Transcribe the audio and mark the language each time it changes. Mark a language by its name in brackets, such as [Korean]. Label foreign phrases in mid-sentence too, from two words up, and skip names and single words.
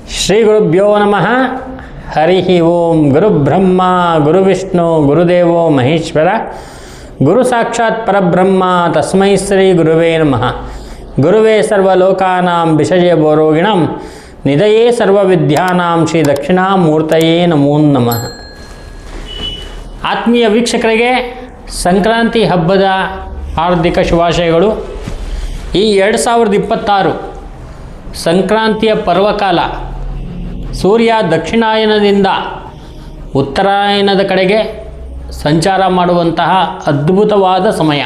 [Sanskrit] ಶ್ರೀ ಗುರುಭ್ಯೋ ನಮಃ. ಹರಿ ಓಂ. ಗುರುಬ್ರಹ್ಮ ಗುರುವಿಷ್ಣು ಗುರುದೇವೋ ಮಹೇಶ್ವರ, ಗುರು ಸಾಕ್ಷಾತ್ ಪರಬ್ರಹ್ಮ ತಸ್ಮೈ ಶ್ರೀ ಗುರುವೇ ನಮಃ. ಗುರುವೇ ಸರ್ವಲೋಕಾನಾಂ ವಿಷಯ ಬೋರೋಗಿಣಂ ನಿಧಯೇ ಸರ್ವವಿದ್ಯಾನಾಂ ಶ್ರೀ ದಕ್ಷಿಣಾಮೂರ್ತಯೇ ನಮೋ ನಮಃ. [Kannada] ಆತ್ಮೀಯ ವೀಕ್ಷಕರಿಗೆ ಸಂಕ್ರಾಂತಿ ಹಬ್ಬದ ಹಾರ್ದಿಕ ಶುಭಾಶಯಗಳು. ಈ 2026 ಸಂಕ್ರಾಂತಿಯ ಪರ್ವಕಾಲ ಸೂರ್ಯ ದಕ್ಷಿಣಾಯನದಿಂದ ಉತ್ತರಾಯಣದ ಕಡೆಗೆ ಸಂಚಾರ ಮಾಡುವಂತಹ ಅದ್ಭುತವಾದ ಸಮಯ.